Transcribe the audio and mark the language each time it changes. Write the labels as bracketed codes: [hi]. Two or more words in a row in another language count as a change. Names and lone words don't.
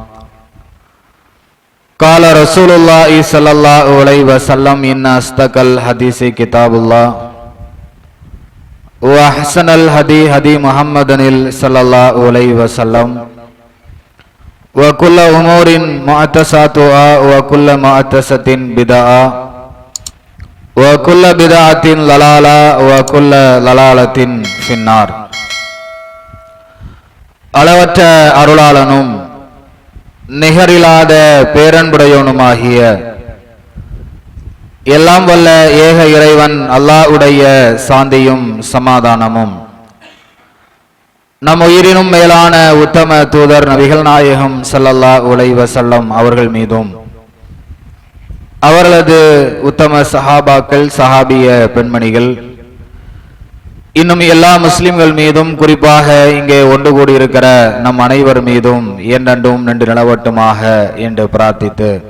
[ar] قال رسول الله صلى الله عليه وسلم إن أصدق الحديث كتاب الله وأحسن الهدي هدي محمد صلى الله عليه وسلم وكل أمور محدثاتها وكل محدثة بدعة وكل بدعة ضلالة وكل ضلالة في النار. [ta] அளவற்ற அருளாளனும் நிகரில்லாத பேரன்புடையவனுமாகிய எல்லாம் வல்ல ஏக இறைவன் அல்லாஹ்வுடைய சாந்தியும் சமாதானமும் நம் உயிரினும் மேலான உத்தம தூதர் நபிகள் நாயகம் [ar] صلى الله عليه وسلم [ta] அவர்கள் மீதும் அவர்களது உத்தம சஹாபாக்கள் சஹாபிய பெண்மணிகள் இன்னும் எல்லா முஸ்லிம்கள் மீதும் குறிப்பாக இங்கே ஒன்று கூடியிருக்கிற நம் அனைவர் மீதும் என்றென்றும் நின்று நிலவட்டுமாக என்று பிரார்த்தித்து